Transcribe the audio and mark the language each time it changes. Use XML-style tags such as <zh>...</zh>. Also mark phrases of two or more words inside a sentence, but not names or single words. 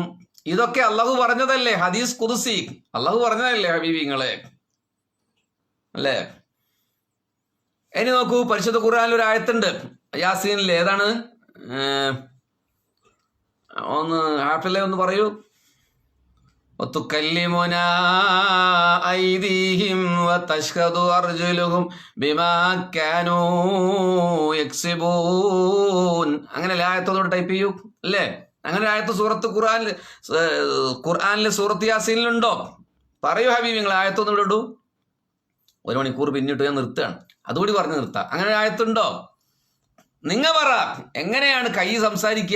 <ml>ഇതൊക്കെ അള്ളാഹു പറഞ്ഞതല്ലേ,</ml> <ar>حديث قدسي</ar> <ml>അള്ളാഹു പറഞ്ഞതല്ലേ ഹബീബിങ്ങളെ, അല്ലേ? ഇനി നോക്കൂ, പരിശുദ്ധ ഖുർആനിൽ ഒരു ആയത്തുണ്ട് യാസീനിൽ. ഏതാണ്? ഒന്ന് ഹാഫിലെ ഒന്ന് പറയൂ.</ml> <ar>وتكلمنا أيديهم وتشهد أرجلهم بما كانوا يكسبون.</ar> <ml>അങ്ങനെ ആയത്തോട് ടൈപ്പ് ചെയ്യൂ, അല്ലേ? അങ്ങനെ ആയത്ത് ഖുർആനിലെ സൂറത്ത് യാസീനിലുണ്ടോ? പറയൂ ഹബീബ്, നിങ്ങൾ ആയത്തൊന്നും ഇടൂ. 1 മണിക്കൂർ പിന്നിട്ട് ഞാൻ നിർത്തുകയാണ്, അതുകൂടി പറഞ്ഞ് നിർത്താം. അങ്ങനെ ആയത്തുണ്ടോ? നിങ്ങൾ പറ, എങ്ങനെയാണ് കൈ സംസാരിക്കുക?</ml>